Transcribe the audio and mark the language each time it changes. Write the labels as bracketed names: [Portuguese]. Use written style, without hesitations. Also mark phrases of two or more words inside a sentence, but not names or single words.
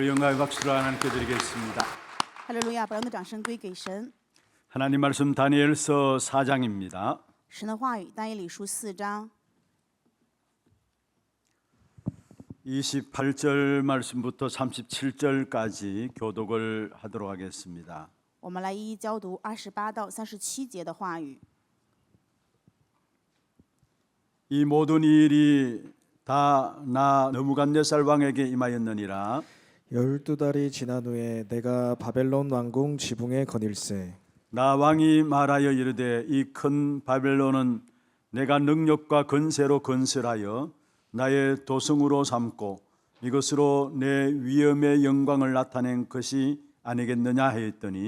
[Korean] 할렐루야의 박수를 하나님께 드리겠습니다. [Chinese] 哈利路亚！把荣的掌声归给神。 [Korean] 하나님 말씀 다니엘서 4장입니다. [Chinese] 神的话语，但以理书4章 [Korean] 28절 말씀부터 37절까지 교독을 하도록 하겠습니다. [Chinese] 我们来一一教读28到37节的话语。 [Korean] 이 모든 일이 다 나 느부갓네살 왕에게 임하였느니라. 12달이 지난 후에 내가 바벨론 왕궁 지붕에 거닐세. 나 왕이 말하여 이르되 이 큰 바벨론은 내가 능력과 건세로 건설하여 나의 도성으로 삼고 이것으로 내 위엄의 영광을 나타낸 것이 아니겠느냐 하였더니